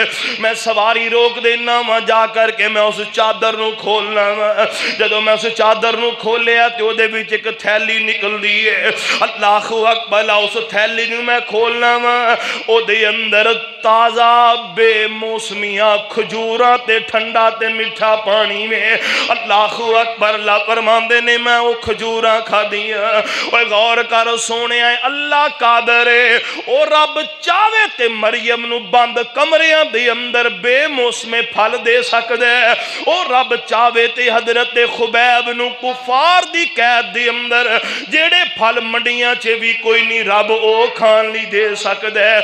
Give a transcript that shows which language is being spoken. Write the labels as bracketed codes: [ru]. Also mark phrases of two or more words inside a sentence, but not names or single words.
[pa] میں سواری روک دینا واں، جا کرکے میں اس چادر نوں کھولنا واں. جدوں میں اس چادر نوں کھولیا تے اوہدے وچ اک تھیلی نکلدی ہے. [ar] الله أكبر, [pa] اس تھیلی نوں میں کھولنا واں، اوہدے اندر تازہ بے موسمیا کھجوراں تے ٹھنڈا تے مٹھا پانی میں. [ar] الله أكبر لا [pa] فرماندے نے، میں او کھجوراں کھادیاں. اوئے غور کر سوہنے، اللہ قادر ہے، او رب چاہوے تے مریم نوں بند کمریاں دے اندر بے موسمے پھل دے سکدا ہے. او رب چاہوے تے حضرت خبیب نوں کفار دی قید دے اندر جیہڑے پھل منڈیاں چ وی کوئی نہیں رب او کھان لئی دے سکدا ہے.